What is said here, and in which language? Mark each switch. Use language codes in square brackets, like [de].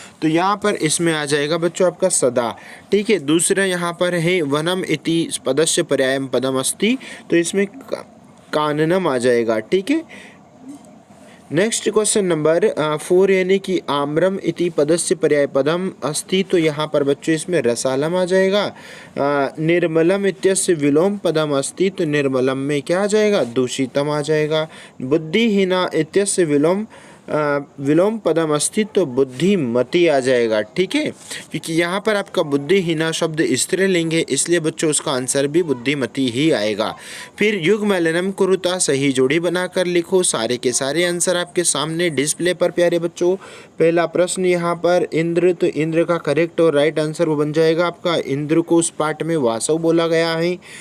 [hi] तो यहाँ पर इसमें आ जाएगा बच्चों आपका सदा। ठीक है, दूसरा यहाँ पर है [sa] वनम इति पदस्य पर्यायम पदम अस्ति। [hi] तो इसमें काननम आ जाएगा। ठीक है, नेक्स्ट क्वेश्चन नंबर 4 यानी कि [sa] आम्रम इति पदस्य पर्याय पदम अस्ति। [hi] तो यहाँ पर बच्चों इसमें रसालम आ जाएगा। [sa] निर्मलम इत्यस्य विलोम पदम अस्ति। [hi] तो निर्मलम में क्या आ जाएगा, दूषितम आ जाएगा। [sa] बुद्धिहीना इत्यस्य विलोम पदम अस्ति। [hi] तो बुद्धिमती आ जाएगा। ठीक है, क्योंकि यहाँ पर आपका बुद्धिहीना शब्द स्त्रीलिंग है, इसलिए बच्चों उसका आंसर भी बुद्धिमती ही आएगा। फिर युग्मलनम कुरुता, सही जोड़ी बनाकर लिखो। सारे के सारे आंसर आपके सामने डिस्प्ले पर प्यारे बच्चों। पहला प्रश्न यहाँ पर इंद्र, तो इंद्र का करेक्ट और राइट आंसर वो बन जाएगा आपका, इंद्र को उस पाठ में वासव बोला गया है।